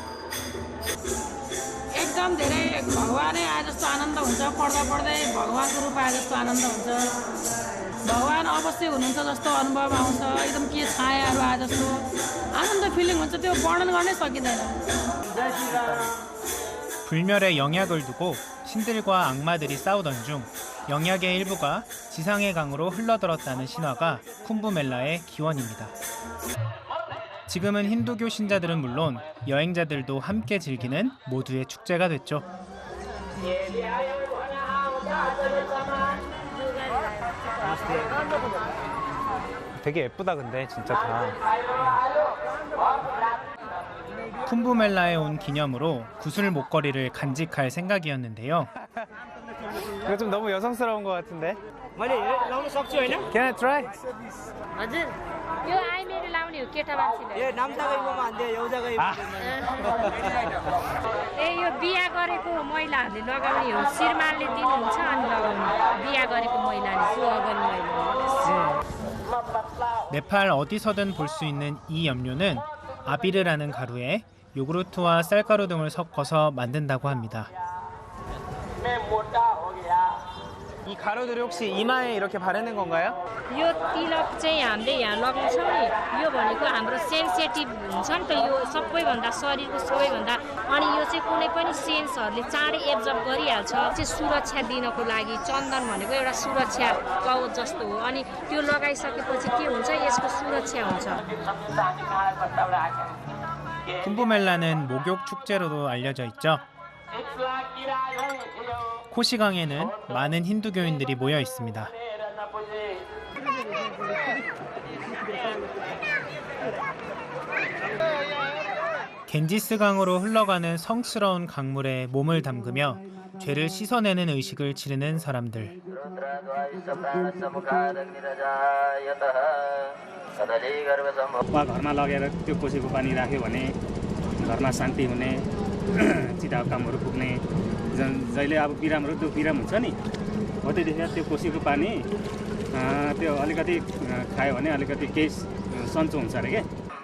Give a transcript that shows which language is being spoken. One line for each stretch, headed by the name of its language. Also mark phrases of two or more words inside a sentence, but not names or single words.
Nepali: एकदम धेरै भगवानै आए जस्तो आनन्द हुन्छ पढ्दा पढ्दै भगवानको रूप आए जस्तो आनन्द हुन्छ भगवान अवश्य हुनुहुन्छ जस्तो अनुभव आउँछ एकदम के छायाहरू आए जस्तो आनन्द फिलिङ हुन्छ त्यो वर्णन गर्नै सकिँदैन.
Korean: 불멸의 영약을 두고 신들과 악마들이 싸우던 중 영약의 일부가 지상의 강으로 흘러들었다는 신화가 쿰부멜라의 기원입니다. 지금은 힌두교 신자들은 물론 여행자들도 함께 즐기는 모두의 축제가 됐죠. 되게 예쁘다 근데 진짜 다. 쿰부멜라에 온 기념으로 구슬 목걸이를 간직할 생각이었는데요. 이거 좀 너무 여성스러운 것 같은데.
Nepali: मैले लाउन सक्छु होइन
English: Can I try?
Nepali: हजुर यो आइमेरी लाउने हो केटा मान्छेले ए नाम्सागैमा भन्थे एउटाकै ए यो बिहा गरेको महिलाहरूले लगाउने हो श्रीमानले दिनुहुन्छ अनि लगाउने बिहा गरेको महिलाले सुहागन महिला
Korean: 네팔 어디서든 볼 수 있는 이 염료는 아비르라는 가루에 요구르트와 쌀가루 등을 섞어서 만든다고 합니다. 이 가루들이 혹시 이마에 이렇게 바르는 건가요?
Nepali: यो तिलक चाहिँ हामीले यहाँ लगाउँछौँ नि यो भनेको हाम्रो सेन्सिटिभ हुन्छ नि त यो सबैभन्दा शरीरको सबैभन्दा अनि यो चाहिँ कुनै पनि सेन्सहरूले चाँडै एब्जर्ब गरिहाल्छ चाहिँ सुरक्षा दिनको लागि चन्दन भनेको एउटा सुरक्षा कवच जस्तो हो अनि त्यो लगाइसकेपछि के हुन्छ यसको सुरक्षा हुन्छ
Korean: 쿰부멜라는 목욕 축제로도 알려져 있죠. 코시강에는 많은 힌두교인들이 모여 있습니다. 겐지스강으로 흘러가는 성스러운 강물에 몸을 담그며 죄를 씻어내는 의식을 치르는 사람들.
Nepali: वा घरमा लगेर त्यो कोसीको पानी राख्यो भने घरमा शान्ति हुने चिताको कामहरू पुग्ने जहिले अब बिरामहरू त्यो बिराम हुन्छ नि हो त्यतिखेर त्यो कोसीको पानी त्यो अलिकति खायो भने अलिकति केही सन्चो हुन्छ अरे के